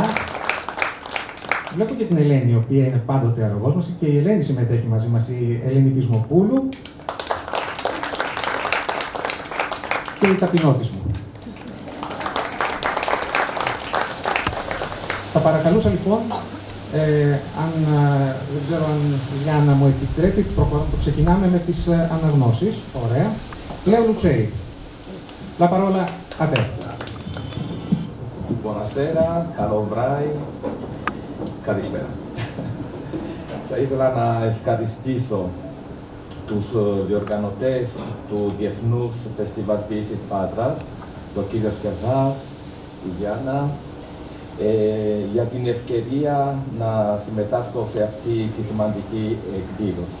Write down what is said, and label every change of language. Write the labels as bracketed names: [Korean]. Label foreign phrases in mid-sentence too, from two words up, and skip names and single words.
[Greek] Βλέπω και την Ελένη, η οποία είναι πάντοτε αρρωγός μας, και η Ελένη συμμετέχει μαζί μας, η Ελένη Πισμοπούλου και η ταπεινότης μου. Θα παρακαλούσα λοιπόν, δεν ξέρω αν η Γιάννα μου επιτρέπει, ξεκινάμε με τις αναγνώσεις. Ωραία. Λέω Λουξέη. [Italian] La parola a te. Buonasera, [Greek] καλό βράδυ, καλησπέρα. Θα ήθελα να ευχαριστήσω τους διοργανωτές του Διεθνούς Φεστιβάλ Ποίησης Πάτρας, τον κύριο Σκεδά, η Γιάννα, για την ευκαιρία να συμμετάσχω σε αυτή τη σημαντική εκδήλωση.